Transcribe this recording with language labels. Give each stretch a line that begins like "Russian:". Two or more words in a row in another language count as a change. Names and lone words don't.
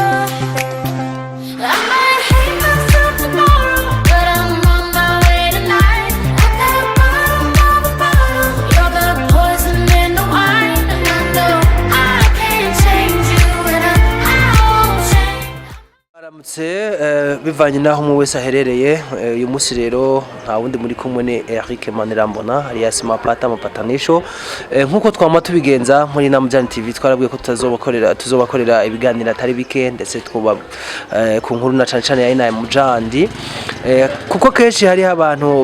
English: I might hate myself tomorrow, but I'm on my way tonight. At the bottom of the bottle, you're the poison in the wine. And I know I can't change you, and I won't change.
Rundi: Aramutse bivanye naho mu wese aherereye uyu munsi rero nta wundi muri kumwe ni Eric Manirambona alias Mapatanisho nkuko twama tubigenza muri Namujani TV twarabwiye ko tuzobakorera ibiganiro atari bike ndetse twuba ku nkuru na cyane ya Namujandi kuko keshi hari abantu